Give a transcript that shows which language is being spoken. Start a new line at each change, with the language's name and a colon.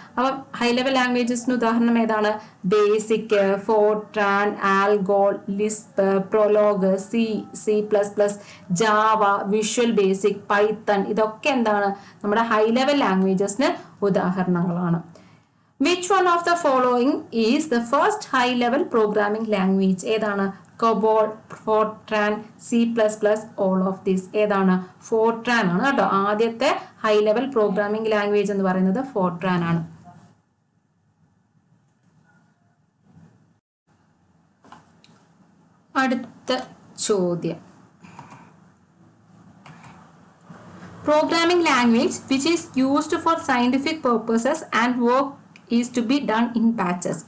Malayalam: അപ്പം high level ലാംഗ്വേജസിന് ഉദാഹരണം ഏതാണ്? Basic, Fortran, ആൽഗോൾ, Lisp, prologue, C++, Java, visual basic, Python. ഇതൊക്കെ എന്താണ്? നമ്മുടെ ഹൈ ലെവൽ ലാംഗ്വേജസിന് ഉദാഹരണങ്ങളാണ്.
English: Which one of the following is the first high level programming language?
Malayalam: ഏതാണ്?
English: COBOL, Fortran, C++, all of this.
Malayalam: ഏതാണ്? Fortran ആണ് കേട്ടോ. ആദ്യത്തെ ഹൈ ലെവൽ പ്രോഗ്രാമിംഗ് ലാംഗ്വേജ് എന്ന് പറയുന്നത് Fortran ആണ്. അടുത്ത ചോദ്യം,
English: Programming language which is used for scientific purposes and work is to be done in batches.